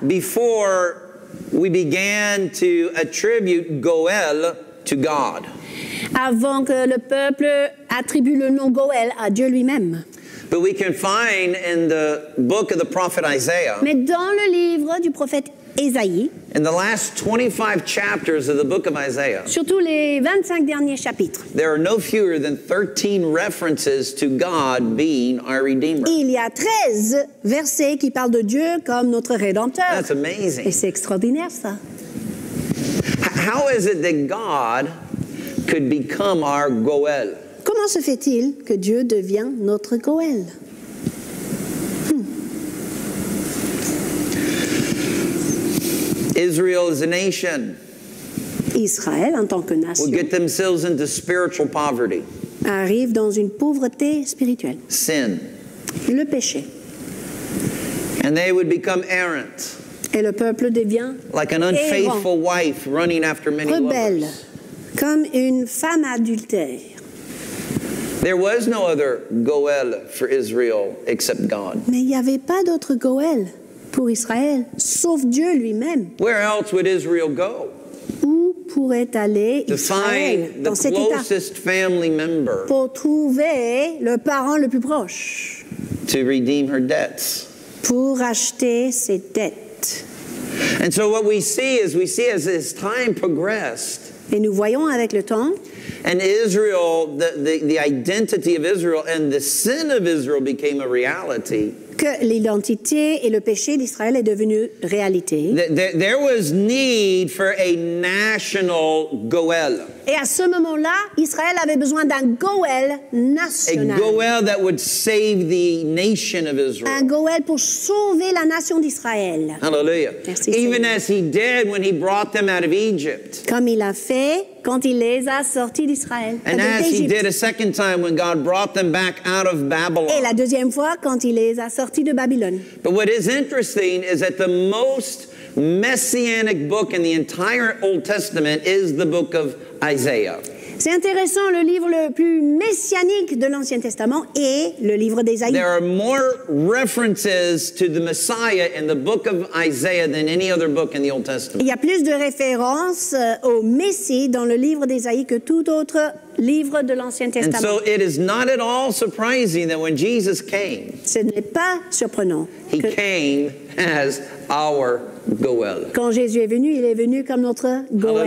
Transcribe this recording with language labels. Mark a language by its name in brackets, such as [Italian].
[English] before we began to attribute Goel to God. [French] avant que le peuple attribue le nom Goël à Dieu lui-même. [English] But we can find in the book of the prophet Isaiah, [French] Mais dans le livre du prophète Ésaïe, [English] in the last 25 chapters of the book of Isaiah, [French] surtout les 25 derniers chapitres, [English] there are no fewer than 13 references to God being our Redeemer. [French] il y a 13 versets qui parlent de Dieu comme notre Rédempteur. [English] That's [French] Et [English] amazing. [French] c'est extraordinaire ça. [English] How is it that God could become our Goel? [French] Comment se fait-il que Dieu devient notre Goël? [English] Israel as a nation [French] Israël, en tant que [English] will [French] nation, [English] get themselves into spiritual poverty, [French] arrive dans une pauvreté spirituelle, [English] sin, [French] le péché. [English] and they would become errant, [French] Et le peuple devient [English] like an unfaithful wife running after many [French] rebelle, [English] lovers. [French] comme une femme adultère. [English] There was no other Goel for Israel except God. [French] Mais il n'y avait pas d'autre Goël pour Israël, sauf Dieu lui-même. [English] Where else would Israel go? [French] Où pourrait aller [English] To [French] Israël [English] find the [French] dans cet état [English] closest family member [French] pour trouver le parent le plus proche, [English] to redeem her debts. [French] pour acheter ses dettes? [English] And so what we see as this time progressed, [French] Et nous voyons avec le temps [English] And Israel, the identity of Israel and the sin of Israel became a reality. [French] que l'identité et le péché d'Israël est devenu réalité. [English] There was need for a national Goel. [French] Et à ce moment-là, Israël avait besoin d'un Goël [English] A [French] national. [English] Goel that would save the nation of [French] Un [English] Israel. [French] Goël pour sauver la nation d'Israël. [English] Hallelujah. [French] Merci, [English] Even [French] Seigneur. [English] as he did when he brought them out of Egypt. [French] Comme il a fait quand il les a sortis d'Israël. [English] And as he [French] d'Égypte. [English] did a second time when God brought them back out of [French] Et [English] Babylon. [French] la deuxième fois quand il les a sortis de Babylone. [English] But what is interesting is that the most messianic book in the entire Old Testament is the book of Isaiah. [French] C'est intéressant, le livre le plus messianique de l'Ancien Testament est le livre d'Ésaïe. [English] There are more references to the Messiah in the book of Isaiah than any other book in the Old Testament. [French] Il y a plus de références au Messie dans le livre d'Ésaïe que tout autre livre de l'Ancien [English] And [French] Testament. [English] so it is not at all surprising that when Jesus came, [French] Ce n'est pas surprenant [English] he [French] que [English] came as our Goel. [French] quand Jésus est venu comme notre Goël.